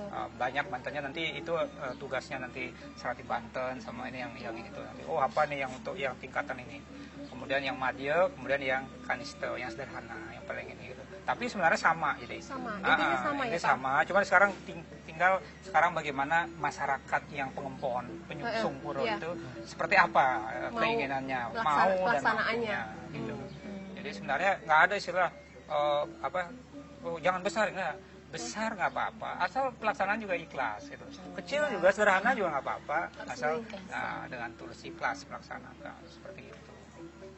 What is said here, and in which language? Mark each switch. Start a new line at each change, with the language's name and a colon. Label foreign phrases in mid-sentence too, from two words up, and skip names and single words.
Indonesian: Banyak bantennya nanti itu tugasnya nanti serati banten sama ini yang itu nanti. Oh apa nih yang untuk yang tingkatan ini. Kemudian yang madya, kemudian yang kanista, yang sederhana, yang paling ini gitu. Tapi sebenarnya sama jadi. Sama, intinya sama ini ya Pak? sama, cuman sekarang tinggal sekarang bagaimana masyarakat yang pengempon, penyusung pura iya. itu seperti apa keinginannya, mau dan pelaksanaannya. mampunya gitu. Jadi sebenarnya nggak ada istilah jangan besar, nggak. Besar nggak apa-apa, asal pelaksanaan juga ikhlas gitu. Kecil juga sederhana juga nggak apa-apa, asal dengan tulus ikhlas melaksanakan seperti itu.